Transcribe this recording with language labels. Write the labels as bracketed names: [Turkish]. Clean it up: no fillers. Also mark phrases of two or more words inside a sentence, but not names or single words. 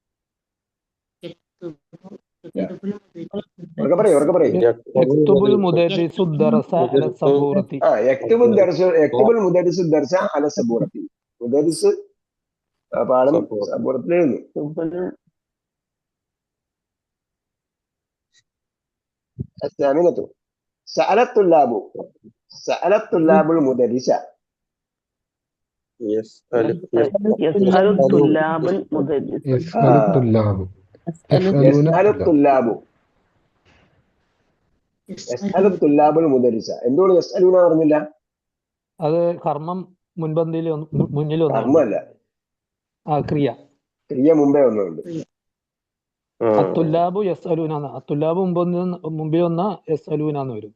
[Arabic] يكتب مدرس درس على سبورة. [Malayalam] മുദർരിസ് പാഠം സബൂറത്തിൽ എഴുതുന്നു. [Arabic] الثامنة سأل الطلاب المدرس. يسأل الطلاب المدرس. يسأل الطلاب يسأل طلاب المدرس. [Malayalam] എന്തുകൊണ്ട് യസ്അലൂന പറഞ്ഞില്ല? അത് കർമ്മം മുൻപന്തിയിൽ മുന്നിൽ ഒന്നുണ്ട്. കർമ്മല്ല, ക്രിയ. ക്രിയ മുമ്പേ ഒന്നുണ്ട്. [Arabic] الطلاب يسألون. [Malayalam] അത്തുല്ലാബു മുമ്പിൽ വന്ന യസ്അലൂനാന്ന് വരും.